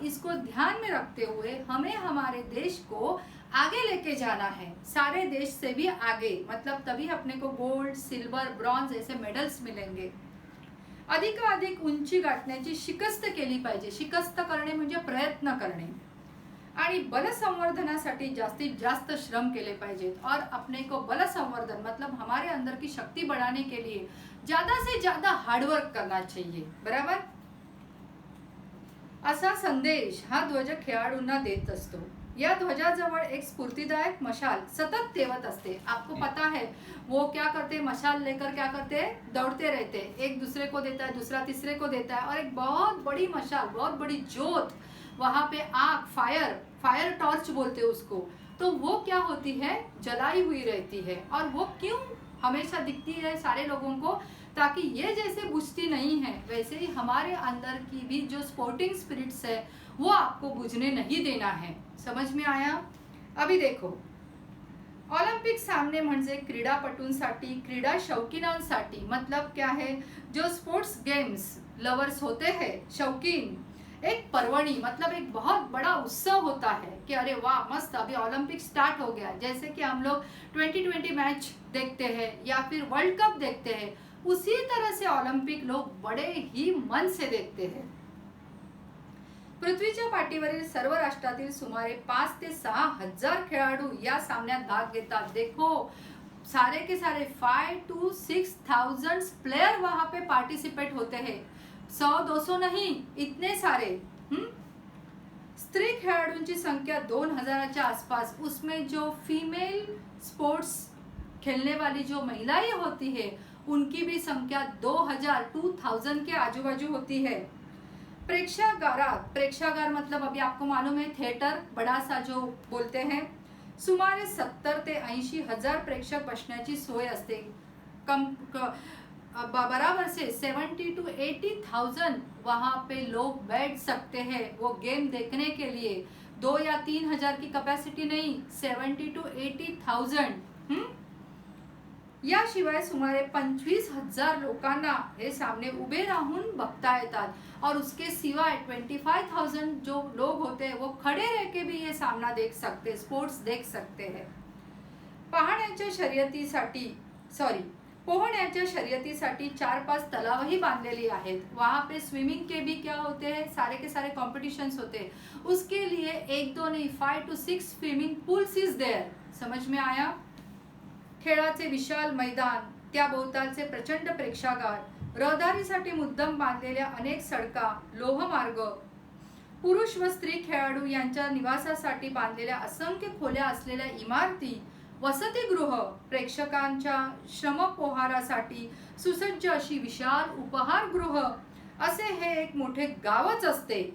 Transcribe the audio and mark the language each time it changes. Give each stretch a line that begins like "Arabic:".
Hindi: इसको ध्यान में रखते हुए हमें हमारे देश को आगे लेके जाना है, सारे देश से भी आगे. मतलब तभी अपने को गोल्ड, सिल्वर, ब्रॉन्झ ऐसे मेडल्स मिलेंगे.
Marathi: अधिकाधिक उंची गाठण्याची शिकस्त केली पाहिजे. शिकस्त करणे म्हणजे प्रयत्न करणे. आणि बल संवर्धनासाठी जास्तीत जास्त श्रम केले पाहिजेत.
Hindi: और अपने को बल संवर्धन मतलब हमारे अंदर की शक्ति बढ़ाने के लिए ज्यादा से ज्यादा हार्डवर्क करना चाहिए, बराबर.
Marathi: असा संदेश हा ध्वज खेळाडूंना देत असतो. या ध्वजाजवळ एक स्फूर्तिदायक मशाल सतत तेवत असते.
Hindi: आपको पता है वो क्या करते, मशाल लेकर क्या करते, दौड़ते रहते, एक दूसरे को देता है, दूसरा तीसरे को देता है, और एक बहुत बड़ी मशाल, बहुत बड़ी जोत, वहां पे आग, फायर टॉर्च बोलते हैं उसको, तो वो क्या होती है, जलाई हुई रहती है. और वो क्यों हमेशा दिखती है सारे लोगों को, ताकि ये जैसे बुझती नहीं है, वैसे ही हमारे अंदर की भी जो स्पोर्टिंग स्पिरिट्स है वो आपको बुझने नहीं देना है. समझ में आया. अभी देखो,
Marathi: ऑलिम्पिक सामने म्हणजे क्रीडापटूंसाठी, क्रीडा शौकीनांसाठी,
Hindi: मतलब क्या है, जो स्पोर्ट्स गेम्स लवर्स होते हैं, शौकीन,
Marathi: एक पर्वणी,
Hindi: मतलब एक बहुत बड़ा उत्सव होता है कि अरे वाह मस्त, अभी ओलंपिक स्टार्ट हो गया. जैसे कि हम लोग 2020 मैच देखते हैं या फिर वर्ल्ड कप देखते हैं, उसी तरह से ओलंपिक लोग बड़े ही मन से देखते हैं.
Marathi: पृथ्वीच्या पाठीवरील सर्व राष्ट्रातील सुमारे 5 ते 6 हजार खेळाडू या सामन्यात भाग घेतात.
Hindi: देखो, सारे के सारे 5 to 6,000 प्लेयर वहां पे पार्टिसिपेट होते हैं. 100-200 नहीं, इतने सारे.
Marathi: स्त्री खेळाडूंची संख्या 2000 आसपास.
Hindi: उसमें जो फीमेल स्पोर्ट्स खेलने वाली जो महिलाएं होती है, उनकी भी संख्या 2000 के आजू बाजू होती है.
Marathi: प्रेक्षागारात,
Hindi: प्रेक्षागार मतलब अभी आपको मालूम है थिएटर, बड़ा सा जो बोलते हैं,
Marathi: सुमारे 70 ते 80 हजार प्रेक्षक बसण्याची सोय असते.
Hindi: बराबर से 70 to 80,000 वहां पे लोग बैठ सकते हैं वो गेम देखने के लिए. 2 या 3 हजार की कैपेसिटी नहीं, 70 to 80,000.
Marathi: याशिवाय सुमारे 25,000 लोकांना हे सामने उभे राहून बघता येतात.
Hindi: और उसके सिवाय 25,000 जो लोग होते हैं वो खड़े रह के भी ये सामना देख सकते, स्पोर्ट्स देख सकते हैं.
Marathi: पाहण्याच्या शर्यतीसाठी पोहण्याच्या शर्यतीसाठी 4-5 तलावही बांधलेली आहेत।
Hindi: वहाँ पे स्विमिंग के भी क्या होते हैं, सारे के सारे कॉम्पिटिशन्स होते हैं। उसके लिए 1-2 नहीं 5 to 6 swimming pools
English: Is there.
Hindi: समझ में आया?
Marathi: खेळाचे विशाल मैदान, त्या भोवतालचे प्रचंड प्रेक्षागार, रहदारीसाठी मुद्दाम बांधलेल्या अनेक सडका, लोहमार्ग, पुरुष व स्त्री खेळाडू यांच्या निवासासाठी बांधलेल्या असंख्य खोल्या असलेल्या इमारती, वसतिगृह, प्रेक्षकांच्या श्रमपोहारासाठी सुसज्ज अशी विशाल उपहारगृह, असे हे एक मोठे गावच असते।